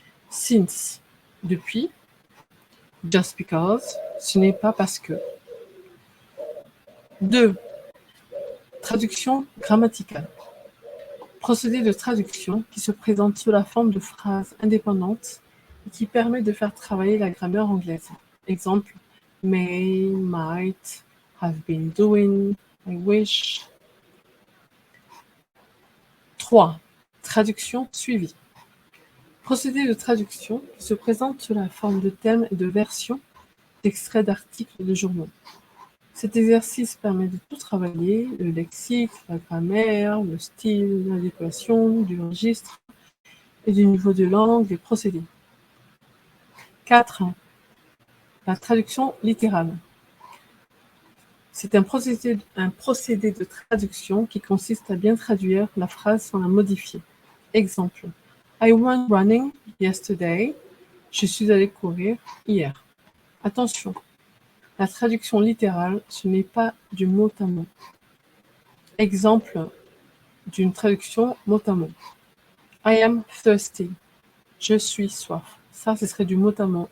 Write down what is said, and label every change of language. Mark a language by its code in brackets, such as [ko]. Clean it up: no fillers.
[en] Since, [fr] depuis. [en] Just because, [fr] ce n'est pas parce que. 2. Traduction grammaticale. Procédé de traduction qui se présente sous la forme de phrases indépendantes et qui permet de faire travailler la grammaire anglaise. Exemple. [en] May, might, have been doing, I wish. [fr] 3. Traduction suivie. Procédé de traduction qui se présente sous la forme de thèmes et de versions d'extraits d'articles de journaux. Cet exercice permet de tout travailler, le lexique, la grammaire, le style, l'adéquation, du registre et du niveau de langue des procédés. 4. La traduction littérale. C'est un procédé de traduction qui consiste à bien traduire la phrase sans la modifier. Exemple. [en] I went running yesterday. [fr] Je suis allé courir hier. Attention, la traduction littérale, ce n'est pas du mot à mot. Exemple d'une traduction mot à mot. [en] I am thirsty. [fr] Je suis soif. Ça, ce serait du mot à mot.